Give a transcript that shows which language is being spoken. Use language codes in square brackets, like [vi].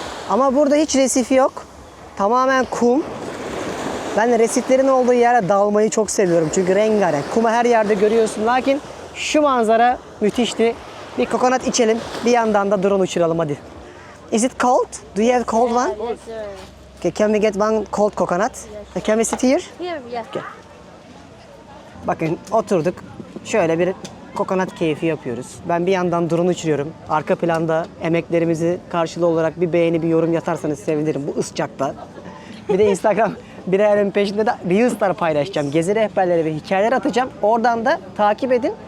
[tr] Ama burada hiç resifi yok. Tamamen kum. Ben de resiflerin olduğu yere dalmayı çok seviyorum. Çünkü rengarenk. Kumu her yerde görüyorsun. Lakin Şu manzara müthişti. Bir kokonat içelim. Bir yandan da drone uçuralım hadi. [en] Is it cold? Do you have cold one? Yes, sir. Okay, can we get one cold coconut? Can we sit here? Here, yeah. [tr] Bakın oturduk. Şöyle bir kokonat keyfi yapıyoruz. Ben bir yandan drone uçuruyorum. Arka planda emeklerimizi karşılığı olarak bir beğeni, bir yorum yatarsanız sevinirim bu ıscakta. Bir de Instagram bir hayalim peşinde de Reels'lar paylaşacağım. Gezi rehberleri ve hikayeler atacağım. Oradan da takip edin.